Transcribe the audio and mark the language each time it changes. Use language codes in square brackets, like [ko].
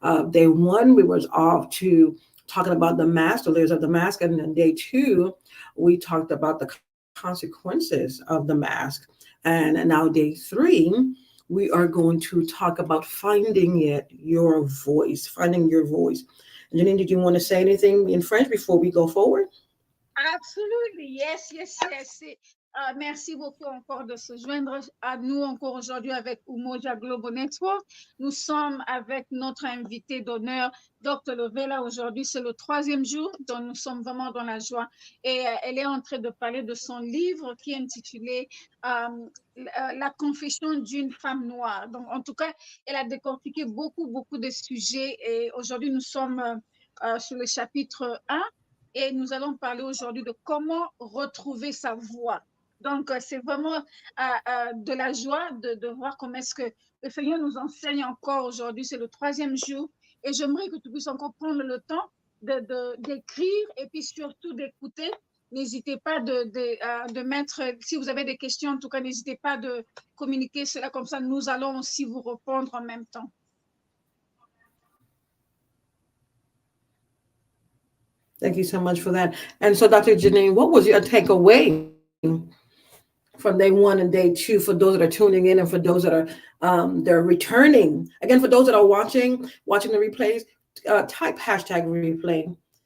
[en] Day one, we was off to talking about the mask, the layers of the mask, and then day two, we talked about the consequences of the mask, and now day three, we are going to talk about finding it, your voice, finding your voice. Janine, did you want to say anything in French before we go forward? Absolutely. Yes, yes, yes. [fr] Merci beaucoup encore de se joindre à nous encore aujourd'hui avec Umoja Global Network. Nous sommes avec notre invité d'honneur, Dr. Lovella. Aujourd'hui, c'est le troisième jour, donc nous sommes vraiment dans la joie. Et elle est en train de parler de son livre qui est intitulé La confession d'une femme noire. Donc, en tout cas, elle a décortiqué beaucoup, beaucoup de sujets. Et aujourd'hui, nous sommes sur le chapitre 1 et nous allons parler aujourd'hui de comment retrouver sa voix. Donc, c'est vraiment de la joie de voir comment est-ce que le Seigneur nous enseigne encore aujourd'hui. C'est le troisième jour et j'aimerais que tu puisses encore prendre le temps d'écrire et puis surtout d'écouter. N'hésitez pas de mettre, si vous avez des questions, en tout cas, n'hésitez pas de communiquer cela comme ça. Nous allons aussi vous répondre en même temps. [en] Thank you so much for that. And so, Dr. Janine, what was your takeaway from day one and day two for those that are tuning in, and for those that are they're returning? Again, for those that are watching the replays, type hashtag replay.